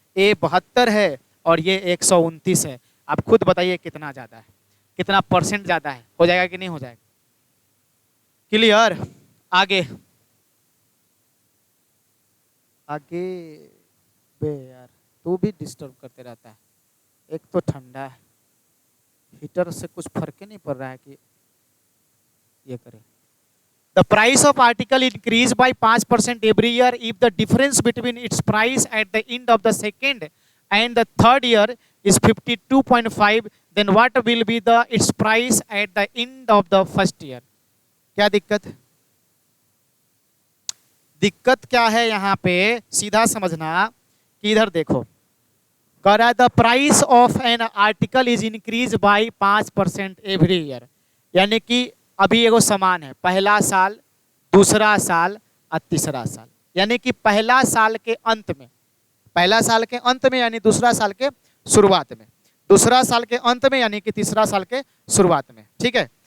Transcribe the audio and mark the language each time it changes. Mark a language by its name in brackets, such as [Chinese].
[Hindi] ए 72 है और ये 129 है। आप खुद बताइए कितना ज़्यादा है, कितना परसेंट ज़्यादा है, हो जाएगा कि नहीं हो जाएगा? क्लियर? आगे आगे बे यार, तू भी डिस्टर्ब करते रहता है। एक तो ठंडा है, हीटर से कुछ फर्क ही नहीं पड़ रहा है कि ये करे। [English] The price of article increase by 5% every year if the difference between its price at the end of the second and the third year is 52.5, then what will be the its price at the end of the first year? [Hindi] क्या दिक्कत है? दिक्कत क्या है यहाँ पे, सीधा समझना कि इधर देखो, कह रहा है [English] the price of an article is increase by 5% every year, [Hindi] यानी कि अभी एगो समान है, पहला साल, दूसरा साल और तीसरा साल, यानी कि पहला साल के अंत में, पहला साल के अंत में यानी दूसरा साल के शुरुआत में, दूसरा साल के अंत में यानी कि तीसरा साल के शुरुआत में, ठीक है।